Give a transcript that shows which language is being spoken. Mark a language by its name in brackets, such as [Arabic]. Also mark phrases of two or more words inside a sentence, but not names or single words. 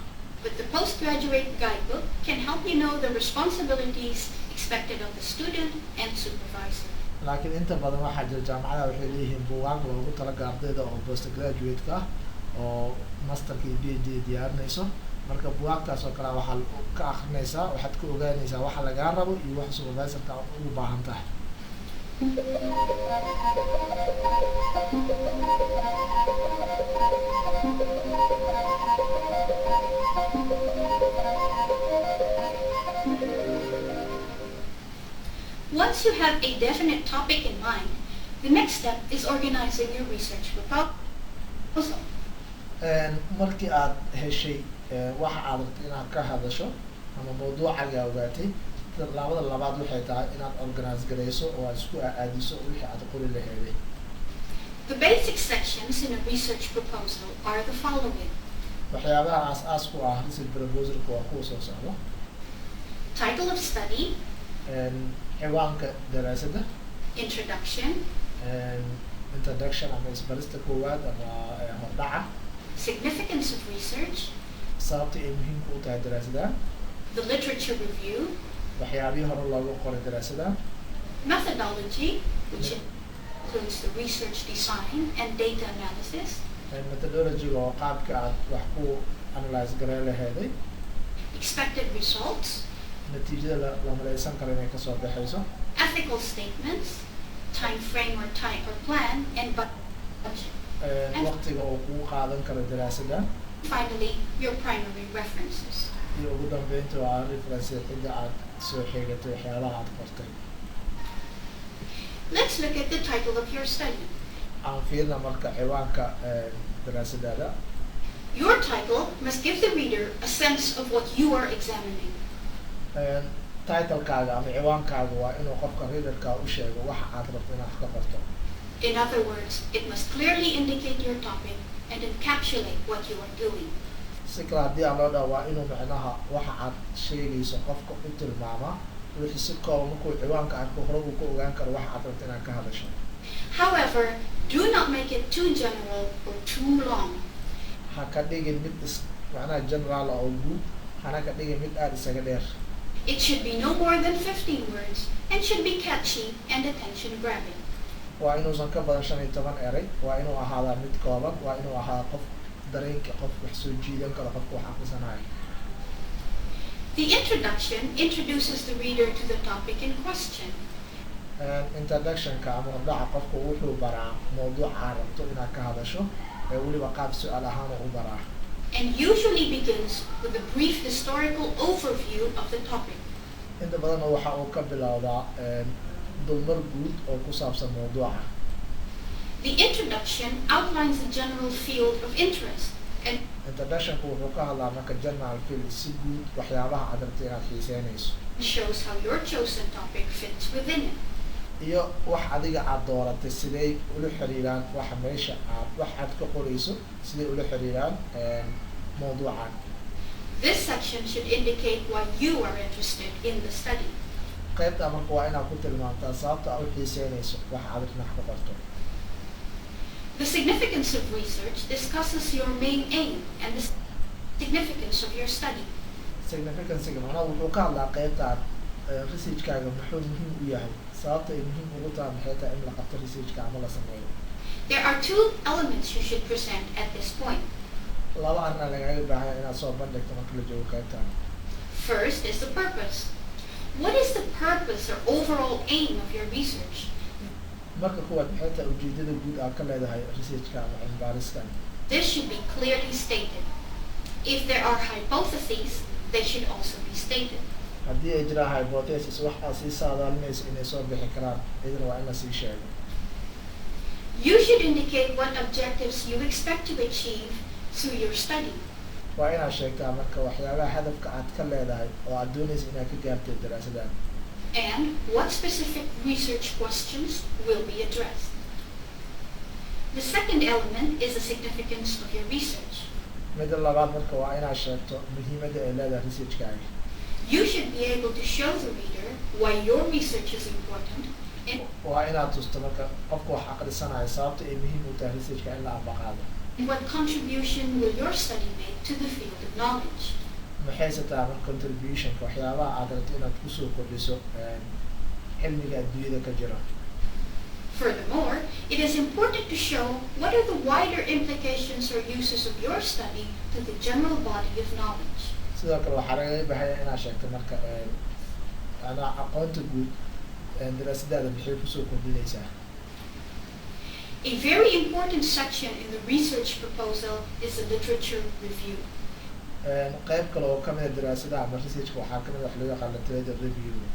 [English] But the postgraduate guidebook can help you know the responsibilities expected of the student and supervisor. [Somali] Laakiin inta badan waxaa jira jaamacadaha waxay leeyihiin buugaag loogu talagalay ardayda oo postgraduate-ka ah oo masterka iyo PhD diyaarinayso marka buugaagtaas oo kale waxaad ka akhrinaysaa waxaad ka ogaanaysaa waxa lagaa rabo iyo waxa supervisor-ka ugu baahan tahay. [English] Once you have a definite topic in mind, the next step is organizing your research proposal. [Somali] Markii aad heshay waxa aad rabto inaad ka hadasho ama mawduucaaga ogaatay labada labaad waxay tahay inaad organize garayso oo aad isku aadiso wixii aad qori lahayd. [English] The basic sections in a research proposal are the following. [Somali] Waxyaabaha aas ku ah [English] research proposal- [Somali] ka waa kuwa soo socda. [English] Title of study. [Somali] Ciwaanka daraasadda. [English] Introduction. [Somali] Introduction ama isbarista koowaad ama hordhaca. [English] Significance of research. [Somali] Sababta ay muhiimka u tahay daraasadda. [English] The literature review. [Somali] Waxyaabihii hore loogu qoray daraasadda. [English] Methodology, which includes the research design and data analysis. [Somali] Methodology oo qaabka aad wax ku analyze garay lahayd. [English] Expected results. [Somali] Natiijada la malaysan karo inay ka soo baxayso. [English] Ethical statements, time frame or plan, and budget. [Somali] Waqtiga oo kuu qaadan karo daraasadda. [English] Finally, your primary references. [Somali] Iyo ugu dambeynta waa reference cidda aad soo xigatay waxyaalaha aad qortay. [English] Let's look at the title of your study. [Somali] Aan fiirna marka ciwaanka daraasadda. [English] Your title must give the reader a sense of what you are examining. [Somali] Title-kaaga ama ciwaankaaga waa inuu qofka reader-ka u sheego waxa aad rabto inaad ka qorto. [English] In other words, it must clearly indicate your topic and encapsulate what you are doing. [Somali] Si kale haddii aan loo dhaho waa inuu macnaha waxa aad sheegayso qofka u tilmaama wixii si kooban markuu ciwaanka arko hore uu ka ogaan karo waxa aad rabto inaad ka hadasho. [English] However, do not make it too general or too long. [Somali] Ha ka dhigin mid macnaha general oo guud hana ka dhigin mid aad isaga dheer. [English] It should be no more than 15 words and should be catchy and attention-grabbing. [Somali] Waa inuusan ka badan 15 eray, waa inuu ahaadaa mid kooban, waa inuu ahaadaa qof dareenka qof wax soo jiidan karo qofka wax akhrisanayo. [English] The introduction introduces the reader to the topic in question. [Somali] Introduction-ka ama hordhaca qofka wuxuu baraa mawduuca aad rabto inaad ka hadasho weliba qaab su'aal ahaan u baraa. [English] And usually begins with a brief historical overview of the topic. [Somali] Inta badan waxa uu ka bilowdaa dulmar guud oo ku saabsan mawduuca. [English] The introduction outlines the general field of interest and [Somali] introductionku wuxuu ka hadlaa marka [English] general field [Somali] si guud waxyaabaha aad rabto inaad xiiseynayso [English] shows how your chosen topic fits within it. [Somali] iyo wax adiga aad dooratay siday ula xiriiraan waxa meesha wax aad ka qorayso siday ula xiriiraan mawduucan. [English] This section should indicate why you are interested in the study. [Somali] qaybta marka waa inaad ku tilmaamtaa sababta aad u xiiseynayso waxa aad rabto ka qorto. [English] The significance of research discusses your main aim and the significance of your study. [Somali] Significance-ga macnaha wuxuu ka hadlaa qaybtaan research-kaaga muxuu muhiim u yahay sababta ay muhiim ugu tahay maxay tahay in la qabto research-ka ama la sameeyo. [English] There are two elements you should present at this point. [Somali] laba arrin ayaa lagaaga baahan yahay inaad soo bandhigto marka la joogo qaybtaan. [English] First is the purpose. What is the purpose or overall aim of your research? [Somali] marka kuwaad maxay tahay ujeedada guud aad ka leedahay research-ka ama cilmi baariskan. [English] This should be clearly stated. If there are hypotheses, they should also be stated. [Somali] haddii ay jiraan hypothesis wax aad sii saadaalinayso inay soo bixi karaan idina waa in la sii sheego. [English] You should indicate what objectives you expect to achieve through your study. [Somali] waa inaad sheegtaa marka waxyaabaha hadafka aad ka leedahay oo aad doonayso inaad ka gaartay daraasadan. [English] And what specific research questions will be addressed. The second element is the significance of your research. [Somali] midda labaad marka waa inaad sheegto muhiimadda ay leedahay research-kaaga. [English] You should be able to show the reader why your research is important and [Somali] waa inaad tusto marka qofka wax aqrisanaya sababta ay muhiim u tahay research-ka in la ambaqaado. [English] what contribution will your study make to the field of knowledge. [Somali] maxayse tahay marka contribution-ka waxyaabaha aad rabto inaad kusoo kordhiso cilmiga adduunyada ka jira. [English] Furthermore, it is important to show what are the wider implications or uses of your study to the general body of knowledge. [Somali] sidoo kale waxaa lagaga baahaya inaad sheegto marka aqoonta guud daraasadaada maxay kusoo kordhinaysaa. [English] A very important section in the research proposal is the literature review. [Somali] qayb kale oo kamid a daraasadaha ama researchka waxaa kamid wax loo yaqaan [English] literature review.